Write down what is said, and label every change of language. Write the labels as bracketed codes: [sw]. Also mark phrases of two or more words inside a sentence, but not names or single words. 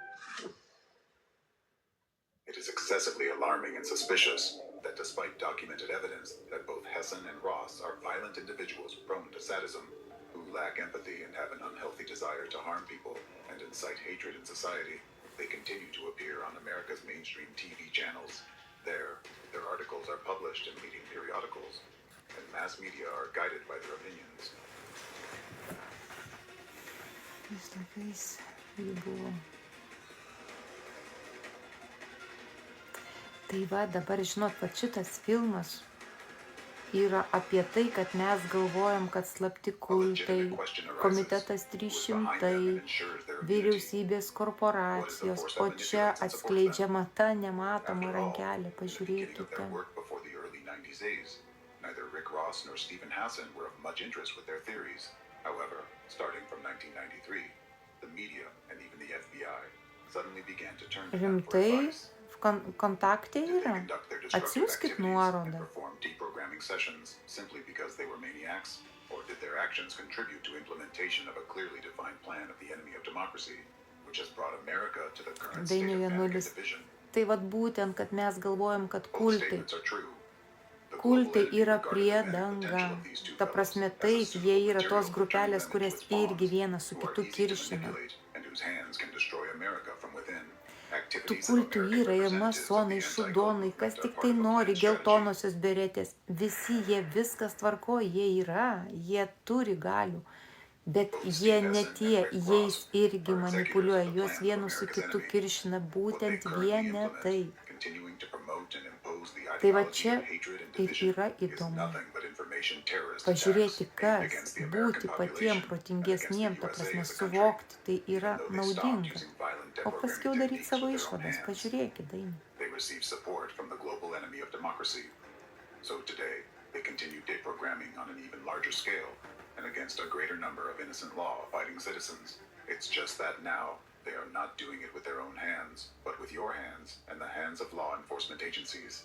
[en] It is excessively alarming and suspicious that despite documented evidence that both Hassan and Ross are violent individuals prone to sadism, who lack empathy and have an unhealthy desire to harm people and incite hatred in society, they continue to appear on America's mainstream TV channels. Their articles are published in leading periodicals, and mass media are guided by their opinions. [lt] Vis laikais jų buvo. Tai va, dabar žinot, kad šitas filmas yra apie tai, kad mes galvojam, kad slapti kultai, komitetas 300, vyriausybės korporacijos, o čia atskleidžiama ta nematoma rankelė, pažiūrėkite. [en] Neither Rick Ross nor Stephen Hassan were of much interest with their theories. However, starting from 1993, the media and even the FBI suddenly began to turn to them for [lt] Rimtai, [en] advice. [lt] kontakte [en] Did they [lt] yra. [en] conduct their destructive [lt] Atsiųskit [en] activities and [lt] nuorodą. [en] perform deprogramming sessions simply because they were maniacs? Or did their actions contribute to implementation of a clearly defined plan of the enemy of democracy, which has brought America to the current state of panic and division? [lt] Tai vat būtent, kad mes galvojam, kad [en] Both [lt] kultai [en] statements are true. The global [lt] Kultai [en] enemy [lt] yra [en] regarded the many [lt] priedanga. [en] potential of these two [lt] Ta prasme, [en] fellows as a [lt] taip, [en] suitable [lt] jie yra [en] material [lt] tos [en] for [lt] grupelės, [en] turning them [lt] kurias [en] into its [lt] irgi [en] pawns, [lt] vienas su [en] who are [lt] kitu [en] easy to [lt] kiršina. [en] manipulate and whose hands can destroy America from within. [lt] Tų [en] Activities of [lt] kultų [en] American [lt] yra ir [en] representatives of the [lt] masonai, [en] anti-cult [lt] šudonai, [en] movement [lt] kas [en] are [lt] tik [en] part [lt] tai [en] of a [lt] nori, [en] planned strategy. [lt] geltonosios beretės. Visi jie viskas tvarko, jie yra, jie turi galių. Bet jie ne tie, jais irgi manipuliuoja, juos vienus su kitu kiršina, būtent vienetai. Tai va čia ir yra įdomu. Pažiūrėti, kas būti patiem protingesniem, ta prasme suvokti, tai yra naudinga. O paskiau daryti savo išvadas, pažiūrėkit, Daina. [en] They receive support from the global enemy of democracy. So today, they continue deprogramming on an even larger scale and against a greater number of innocent law-abiding citizens. It's just that now, they are not doing it with their own hands, but with your hands and the hands of law enforcement agencies.